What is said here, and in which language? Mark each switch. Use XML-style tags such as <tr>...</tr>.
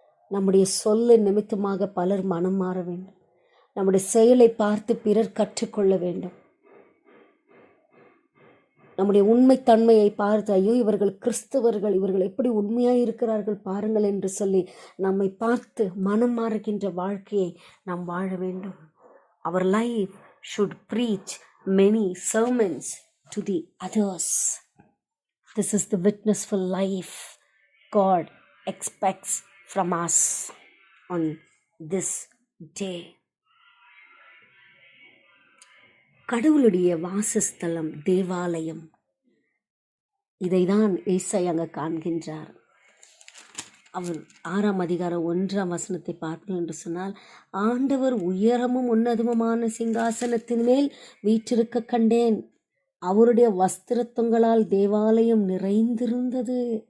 <ta>நம்முடைய சொல்ல நிமித்தமாக பலர் மனம் மாற வேண்டும். நம்முடைய செயலை பார்த்து பிறர் கற்றுக்கொள்ள வேண்டும். நம்முடைய உண்மைத்தன்மையை பார்த்து, ஐயோ இவர்கள் கிறிஸ்தவர்கள், இவர்கள் எப்படி உண்மையாக இருக்கிறார்கள் பாருங்கள் என்று சொல்லி நம்மை பார்த்து மனம் மாறுகின்ற வாழ்க்கையை நாம் வாழ வேண்டும்.</ta> <en>Our life should preach many sermons to the others. This is the witnessful life God expects from us on this day.</en> <ta>கடவுளுடைய வாசஸ்தலம் தேவாலயம், இதைதான் ஏசாயா அங்கே காண்கின்றார். அவர் 6ஆம் அதிகாரம் 1ஆம் வசனத்தை பார்ப்போம் என்று சொன்னால், ஆண்டவர் உயரமும் உன்னதமுமான சிங்காசனத்தின் மேல் வீற்றிருக்க கண்டேன், அவருடைய வஸ்திரத்தங்களால் தேவாலயம் நிறைந்திருந்தது.</ta>